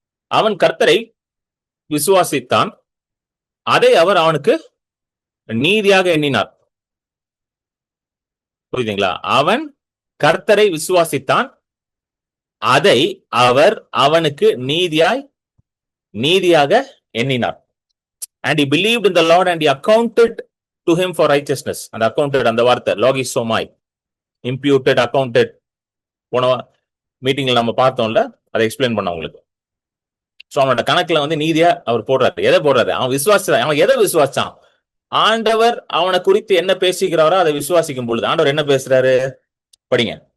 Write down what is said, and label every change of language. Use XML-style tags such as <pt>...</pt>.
<ta>அவன் கர்த்தரை விசுவாசித்தான், அதை அவர் அவனுக்கு நீதியாக எண்ணினார். புரியுதுங்களா? அவன் கர்த்தரை விசுவாசித்தான், அதை அவர் அவனுக்கு நீதியாக எண்ணினார்.</ta> <en>And he believed in the Lord and he accounted to him for righteousness. And accounted,</en> <ta>அந்த வார்த்தை</ta> <en>logizomai, imputed, accounted.</en> <ta>போன மீட்டிங்ல நம்ம பார்த்தோம்ல, அதை எக்ஸ்பிளைன் பண்ண உங்களுக்கு. சோ அவனோட கணக்குல நீதியா அவர் போடுறாரு. எதை போடுறாரு? அவன் எதை விசுவாசான்? ஆண்டவர் அவனை குறித்து என்ன பேசுகிறாரோ அதை விசுவாசிக்கும் பொழுது ஆண்டவர் என்ன பேசுறாரு? படிங்க.</ta>